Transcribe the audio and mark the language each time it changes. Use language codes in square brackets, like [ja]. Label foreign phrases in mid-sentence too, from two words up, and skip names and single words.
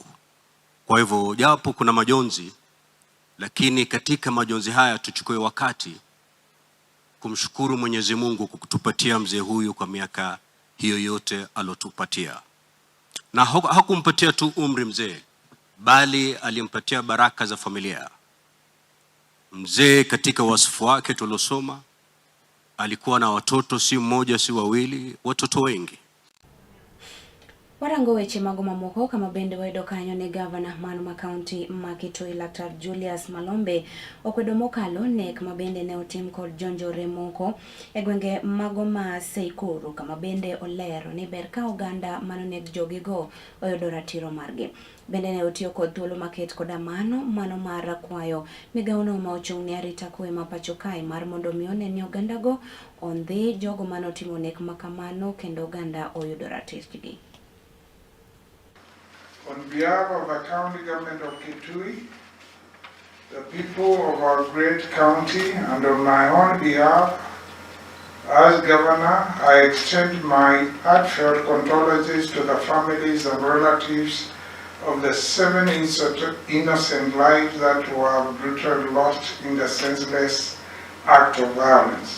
[sw] Kwa hivyo japo kuna majonzi, lakini katika majonzi haya tuchukue wakati kumshukuru Mwenyezi Mungu kwa kutupatia mzee huyu kwa miaka hiyo yote alotupatia. Na hakumpatia tu umri mzee, bali alimpatia baraka za familia. Mzee katika wasifu wake tulosoma alikuwa na watoto si mmoja si wawili, watoto wengi. [luo] Warango weche mago mamoko kama bende wayudo kanyo ni Gavana mano ma County ma Kitui Laktar Julius Malombe okwedo mokalo nek ma bende ne otim kod jonjore moko e gwenge mago ma Seikuru kama bende olero ni ber ka oganda mano nek jogigo oyudo ratiro margi. Bende ne otiyo kod thuolo maket koda mano mar kwayo migawono ma ochung' ne arita kwe ma pacho kae mar mondo mi oneni ogandago ondhi jogo mano timo nek makamano kendo oganda oyudo ratirgi. [en] On behalf of the county government of Kitui, the people of our great county, and on my own behalf, As Governor, I extend my heartfelt condolences to the families and relatives of the 7 innocent lives that were brutally lost in the senseless act of violence.